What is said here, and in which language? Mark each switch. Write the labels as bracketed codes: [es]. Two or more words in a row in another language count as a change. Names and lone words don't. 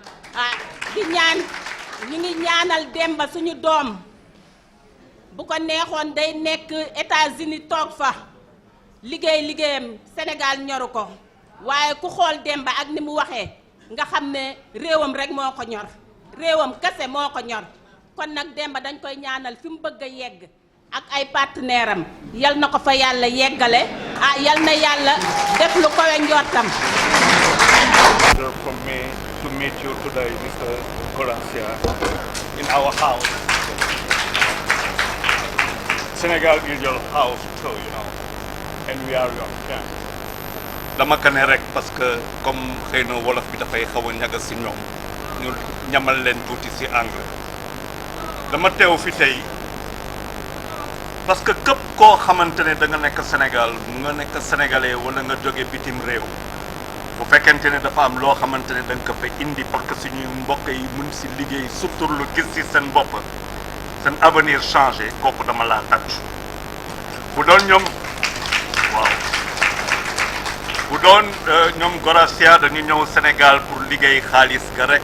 [wo] ñu ngi ñaanal Demba suñu doom bu ko neexoon day nekk États-Unis toog fa liggéeyam Sénégal ñoru ko waaye ku xool Demba ak ni mu waxee nga xam ne réewam rek moo ko ñor réewam kese moo ko ñor kon nag Demba dañ koy ñaanal fi mu bëgg a yegg ak ay partenaire am yal na ko fa yàlla yeggale yal na yàlla def lu kowe njortam. [en] From me to meet you today, Mr. Korancia, in our house. Senegal is your house too, you know, and we are your friends. [wo] dama ko ne rek [fr] parce que comme [wo] xëy na wolof bi dafay xaw a ñaga si ñoom ñu ñamal leen tuuti si anglais dama teew fi tey [fr] parce que [wo] képp koo xamante ne da nga nekk Sénégal nga nekk sénégalais wala nga jóge bitim réew bu fekkente ne dafa am loo xamante ne da nga ko fa indi [fr] parce que [wo] suñuy mbokk yi mun si liggéey suturlu gis si seen bopp seen [fr] avenir changé [wo] kooku dama laa tàcc bu doon ñoom waaw bu doon ñoom Goracia dañu ñëw Sénégal pour liggéey xaalis ga rek